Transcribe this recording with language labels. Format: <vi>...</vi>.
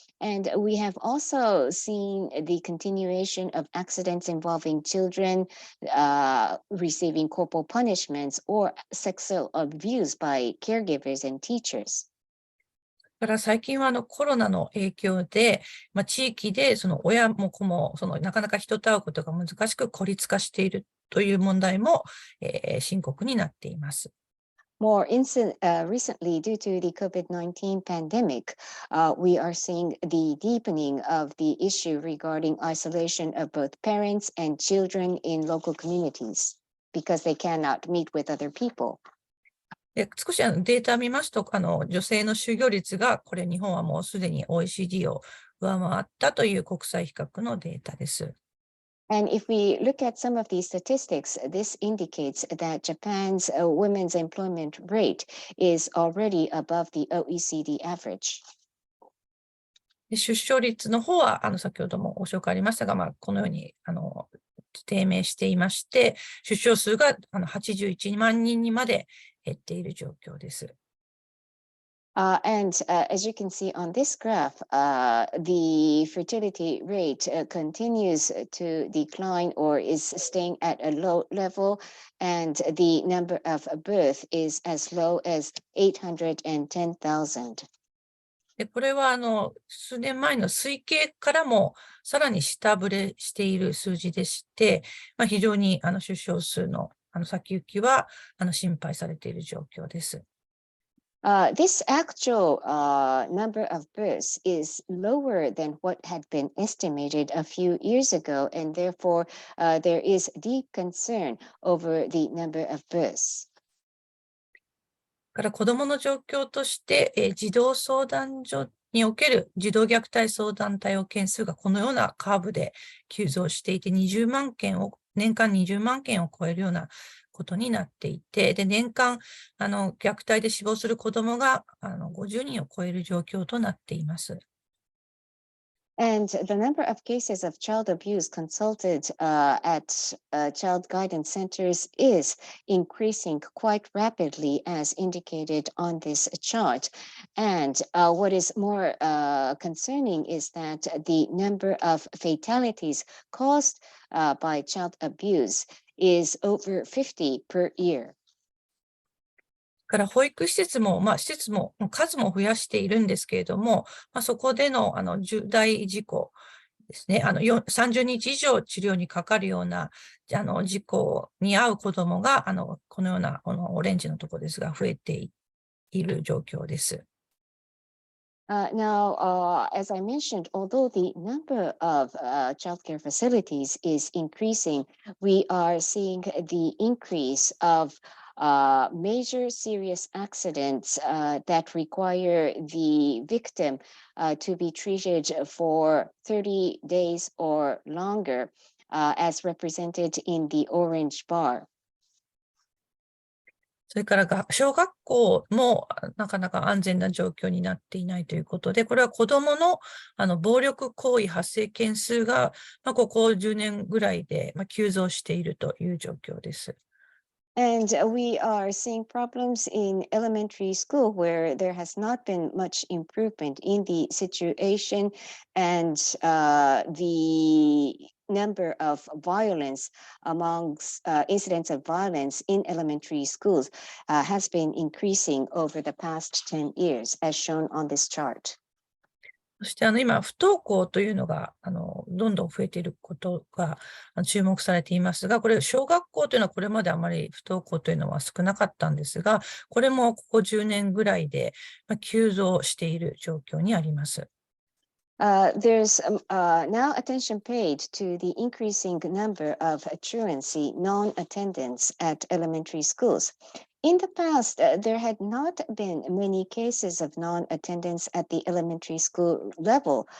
<en>And we have also seen the continuation of accidents involving children receiving corporal punishments or sexual abuse by caregivers and teachers.</en> <ja>だから最近はコロナの影響で、地域でその親も子もなかなか人と会うことが難しく孤立化しているという問題も、深刻になっています。</ja> <en>More recently, due to the COVID-19 pandemic, we are seeing the deepening of the issue regarding isolation of both parents and children in local communities because they cannot meet with other people.</en> <ja>少しデータを見ますと、女性の就業率が、これ日本はもうすでに OECD を上回ったという国際比較のデータです。</ja> <en>And if we look at some of these statistics, this indicates that Japan's women's employment rate is already above the OECD average.</en> <ja>で出生率の方は、先ほどもご紹介ありましたが、このように、低迷していまして、出生数が81万人にまで減っている状況です。</ja> <en>As you can see on this graph, the fertility rate continues to decline or is staying at a low level, and the number of birth is as low as 810,000.</en> <ja>でこれは数年前の推計からもさらに下振れしている数字でして、非常に出生数の先行きは心配されている状況です。</ja> <en>This actual number of births is lower than what had been estimated a few years ago, and therefore there is deep concern over the number of births.</en> <ja>から子どもの状況として、児童相談所における児童虐待相談対応件数がこのようなカーブで急増していて、年間20万件を超えるようなことになっていて、で年間虐待で死亡する子どもが50人を超える状況となっています。</ja> <en>And the number of cases of child abuse consulted at child guidance centers is increasing quite rapidly, as indicated on this chart. And what is more concerning is that the number of fatalities caused by child abuse is over 50 per year.</en> <ja>から保育施設も、数も増やしているんですけれども、そこでの重大事故ですね、30日以上治療にかかるような事故に遭う子どもがこのようなオレンジのところですが増えている状況です。</ja> <en>Now, as I mentioned, although the number of childcare facilities is increasing, we are seeing the increase of major serious accidents that require the victim to be treated for 30 days or longer, as represented in the orange bar.</en> <ja>それから小学校もなかなか安全な状況になっていないということで、これは子どもの暴力行為発生件数がここ10年ぐらいで急増しているという状況です。</ja> <en>And we are seeing problems in elementary school where there has not been much improvement in the situation, and the number of violence amongst incidents of violence in elementary schools has been increasing over the past 10 years, as shown on this chart.</en> <ja>そして今、不登校というのがどんどん増えていることが注目されていますが、これ、小学校というのはこれまであまり不登校というのは少なかったんですが、これもここ10年ぐらいで急増している状況にあります。</ja> <en>There's now attention paid to the increasing number of truancy, non-attendance at elementary schools. In the past, there had not been many cases of non-attendance at the elementary school level.</en>